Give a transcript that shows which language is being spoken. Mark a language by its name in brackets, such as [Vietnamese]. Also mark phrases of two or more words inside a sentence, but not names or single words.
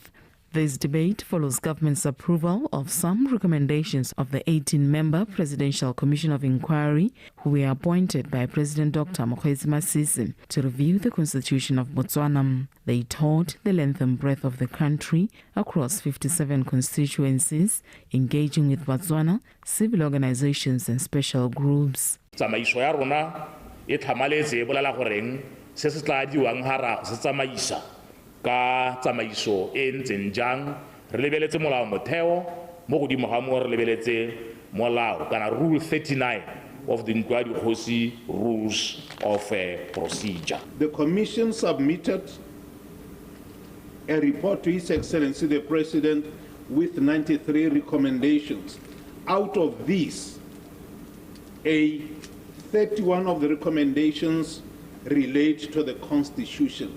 [English] This debate follows government's approval of some recommendations of the 18-member Presidential Commission of Inquiry, who were appointed by President Dr. Mokgweetsi Masisi to review the Constitution of Botswana. They toured the length and breadth of the country across 57 constituencies, engaging with Botswana, civil organizations and special groups. [Tswana] Tsamaiso ya rona e tlhamaletse e bolela goreng se se tla diwang hara se tsamaisa ka tsamaiso e ntseng jang re lebeletse molao motheo mo godimo ga mo re lebeletse molao kana [English] rule 39 of the Ntlo ya Dikgosi rules of procedure. The commission submitted a report to His Excellency the President with 93 recommendations. Out of these, 31 of the recommendations relate to the Constitution.